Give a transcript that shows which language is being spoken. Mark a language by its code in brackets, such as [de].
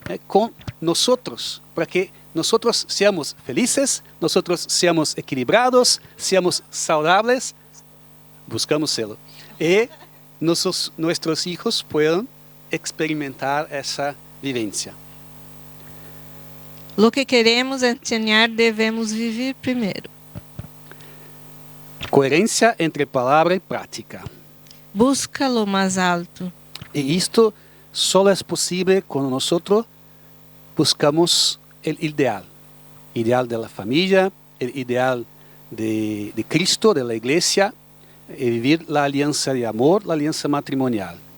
[es] con nosotros, para que nosotros seamos felices, nosotros seamos equilibrados, seamos saudables, buscamos serlo, y nuestros hijos puedan experimentar esa vivencia. Lo que queremos [pt] ensinar devemos viver primeiro. [es] Coherencia entre palabra y práctica. [pt] Busca [es] lo [pt] mais alto. [es] Y esto solo es posible cuando nosotros buscamos el ideal de la familia, el ideal de Cristo, de la iglesia, y vivir la alianza de amor, la alianza matrimonial.